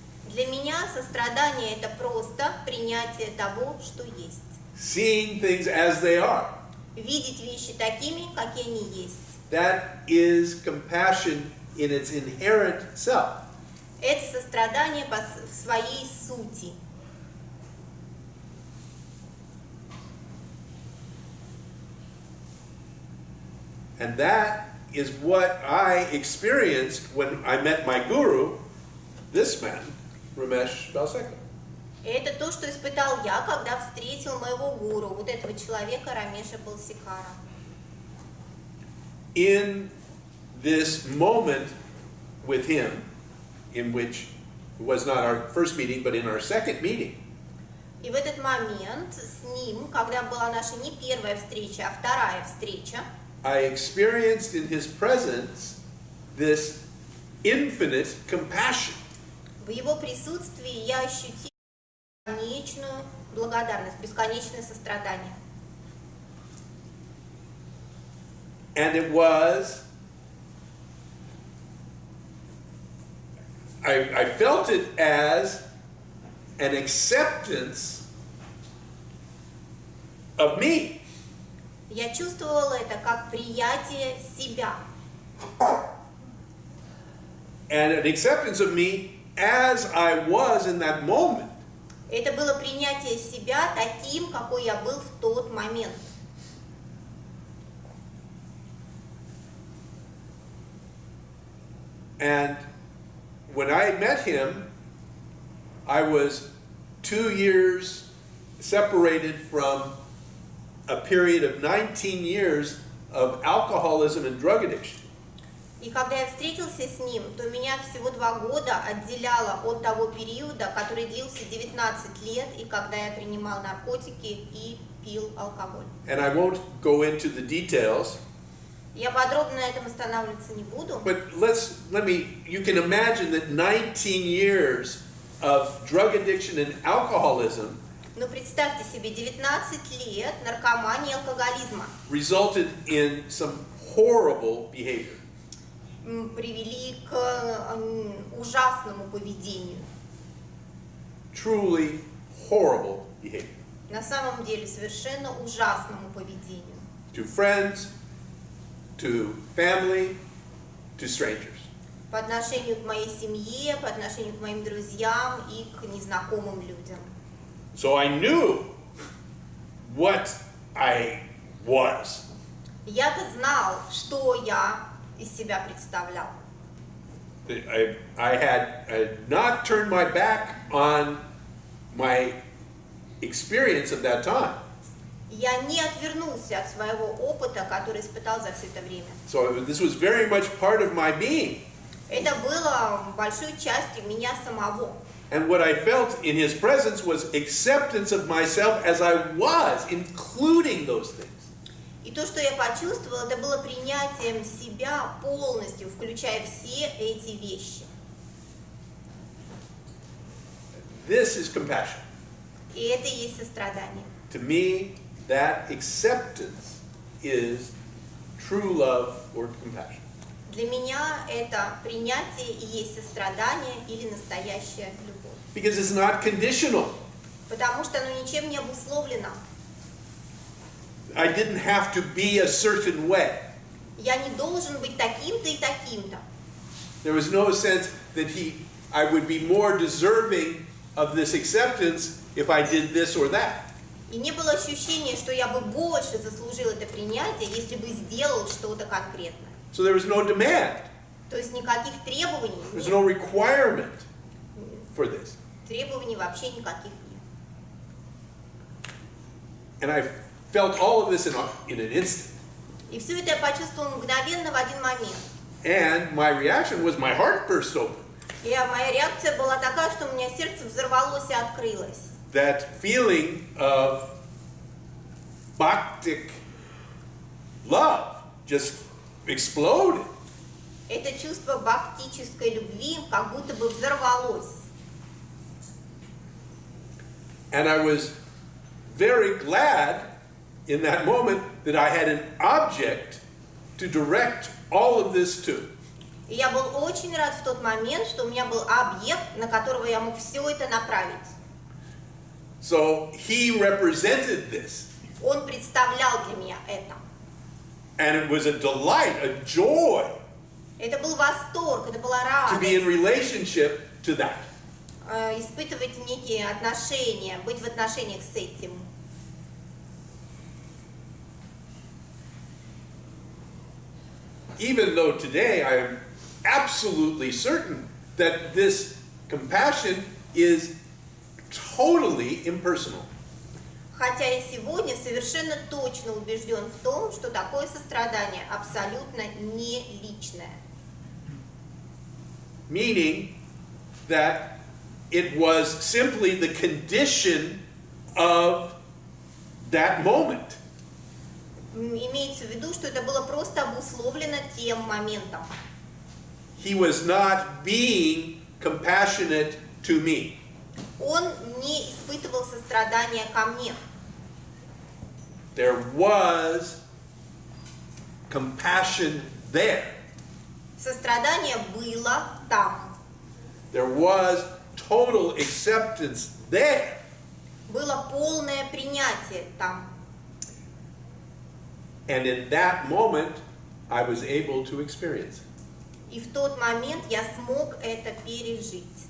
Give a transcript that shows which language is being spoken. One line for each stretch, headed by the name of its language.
Russian: Для меня сострадание – это просто принятие того, что есть.
English: Seeing things as they are.
Russian: Видеть вещи такими, какие они есть.
English: That is compassion in its inherent self.
Russian: Это сострадание по своей сути.
English: And that is what I experienced when I met my guru, this man, Ramesh Balsekar.
Russian: Это то, что испытал я, когда встретил моего гуру, вот этого человека Рамеша Балсикара.
English: In this moment with him, in which it was not our first meeting, but in our second meeting,
Russian: И в этот момент с ним, когда была наша не первая встреча, а вторая встреча,
English: I experienced in his presence this infinite compassion.
Russian: в его присутствии я ощутила бесконечную благодарность, бесконечное сострадание.
English: And it was, I felt it as an acceptance of me.
Russian: Я чувствовала это как приятие себя.
English: And an acceptance of me as I was in that moment.
Russian: Это было принятие себя таким, какой я был в тот момент.
English: And when I met him, I was 2 years separated from a period of 19 years of alcoholism and drug addiction.
Russian: И когда я встретился с ним, то меня всего 2 года отделяло от того периода, который длился 19 лет, и когда я принимал наркотики и пил алкоголь.
English: And I won't go into the details,
Russian: Я подробно на этом останавливаться не буду.
English: but you can imagine that 19 years of drug addiction and alcoholism
Russian: Но представьте себе, 19 лет наркомании и алкоголизма
English: resulted in some horrible behavior.
Russian: Привели к ужасному поведению.
English: Truly horrible behavior.
Russian: На самом деле совершенно ужасному поведению.
English: To friends, to family, to strangers.
Russian: По отношению к моей семье, по отношению к моим друзьям и к незнакомым людям.
English: So I knew what I was.
Russian: Я-то знал, что я из себя представлял.
English: I had not turned my back on my experience of that time.
Russian: Я не отвернулся от своего опыта, который испытал за все это время.
English: So this was very much part of my being.
Russian: Это было большой частью меня самого.
English: And what I felt in his presence was acceptance of myself as I was, including those things.
Russian: И то, что я почувствовала, это было принятием себя полностью, включая все эти вещи.
English: This is compassion.
Russian: И это и есть сострадание.
English: To me, that acceptance is true love or compassion.
Russian: Для меня это принятие и есть сострадание или настоящая любовь.
English: Because it's not conditional.
Russian: Потому что оно ничем не обусловлено.
English: I didn't have to be a certain way.
Russian: Я не должен быть таким-то и таким-то.
English: There was no sense that I would be more deserving of this acceptance if I did this or that.
Russian: И не было ощущения, что я бы больше заслужил это принятие, если бы сделал что-то конкретное.
English: So there was no demand.
Russian: То есть никаких требований
English: There's
Russian: нет.
English: no requirement for this.
Russian: Требований вообще никаких нет.
English: And I felt all of this in an instant.
Russian: И все это я почувствовала мгновенно в один момент.
English: And my reaction was my heart burst open.
Russian: И моя реакция была такая, что у меня сердце взорвалось и открылось.
English: That feeling of bhaktic love just exploded.
Russian: Это чувство бхактической любви как будто бы взорвалось.
English: And I was very glad in that moment that I had an object to direct all of this to.
Russian: И я был очень рад в тот момент, что у меня был объект, на которого я мог все это направить.
English: So he represented this.
Russian: Он представлял для меня это.
English: And it was a delight, a joy
Russian: Это был восторг, это была
English: to be in
Russian: радость.
English: relationship to that.
Russian: Испытывать некие отношения, быть в отношениях с этим.
English: Even though today I am absolutely certain that this compassion is totally impersonal.
Russian: Хотя я сегодня совершенно точно убежден в том, что такое сострадание абсолютно не личное.
English: Meaning that it was simply the condition of that moment.
Russian: Имеется в виду, что это было просто обусловлено тем моментом.
English: He was not being compassionate to me.
Russian: Он не испытывал сострадания ко мне.
English: There was compassion there.
Russian: Сострадание было там.
English: There was total acceptance there.
Russian: Было полное принятие там.
English: And in that moment, I was able to experience it.
Russian: И в тот момент я смог это пережить.